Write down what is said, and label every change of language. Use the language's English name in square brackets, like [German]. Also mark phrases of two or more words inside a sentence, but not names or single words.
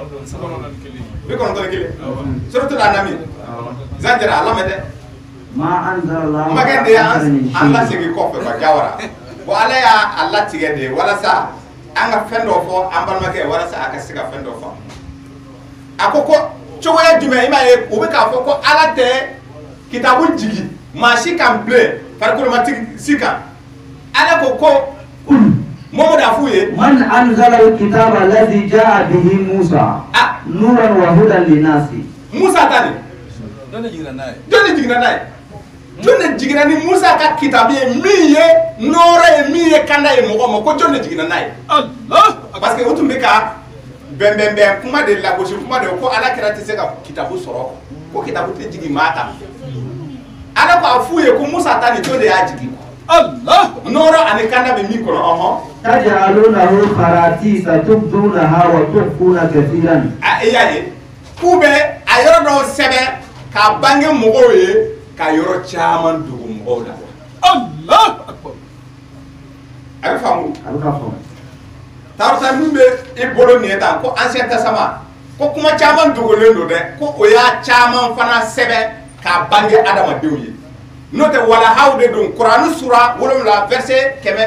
[Bambara] 91 suratul An'am Zan Jara a lamɛn dɛ makɛ de y'an lasegin kɔfɛ ba Jawara bon Ala y'a latigɛ de walasa an ka fɛn dɔ fɔ an balimakɛ walasa a ka se ka fɛn dɔ fɔ a ko cogoya jumɛn i m'a ye u bɛ k'a fɔ ko Ala tɛ kitabu jigi maa si kan bilen farikolomatigi si kan Ala ko Muhammad a f'u ye [Arabic] من أنزل الكتاب الذي جاء به موسى نورا وهدى للناس [Bambara] Musa ta ni jɔn de jiginna n'a ye jɔn de jiginna ni Musa ka kitabu ye min ye nɔɔrɔ ye min ye kanda ye mɔgɔ ma ko jɔn de jiginna n'a ye [French] parce que [Bambara] o tun bɛ ka bɛnbɛnbɛn kuma de lagosi kuma de ko Ala kɛra tɛ se ka kitabu sɔrɔ ko kitabu tɛ jigin maa kan Ala ko a f'u ye ko Musa ta ni jɔn de y'a jigin nɔɔrɔ ani kanda bɛ min kɔnɔ [Arabic] تجعلونه قراطيس تبدونها وتخفون كثيرا [Bambara] i y'a ye k'u bɛ a yɔrɔ dɔw sɛbɛn k'a bange mɔgɔw ye ka yɔrɔ caman dogo mɔgɔw la [Arabic] الله أكبر [Bambara] a bɛ faamu Tawrata min bɛ i bolo nin ye tan ko Ancien Testament ko kuma caman dogolen don dɛ ko o y'a caman fana sɛbɛn k'a bange adamadenw ye n'o tɛ walahaw de don Kuranɛ sura 7 verset